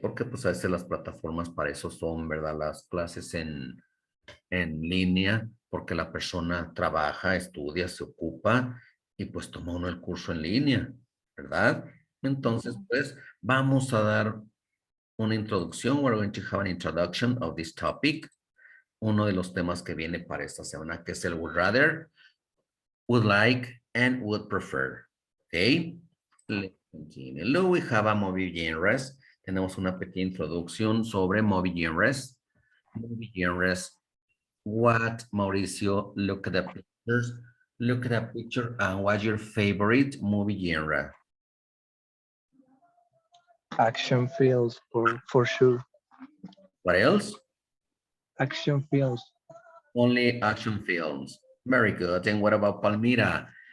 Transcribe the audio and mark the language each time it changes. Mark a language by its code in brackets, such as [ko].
[es] Porque pues a veces las plataformas para eso son, ¿verdad? Las clases en línea, porque la persona trabaja, estudia, se ocupa y pues toma uno el curso en línea, ¿verdad? Entonces, pues vamos a dar una introducción. [en] We're going to have an introduction of this topic. [es] Uno de los temas que viene para esta semana, que es el would rather, would like, and would prefer. [en] Okay? Let's continue. Luego we have a movie genres. [es] Tenemos una pequeña introducción sobre movie genres. [en] Movie genres. What, Mauricio, look at the pictures. Look at the picture and what's your favorite movie genre? Action films for sure. What else? Action films. Only action films. Very good. And what about Palmira?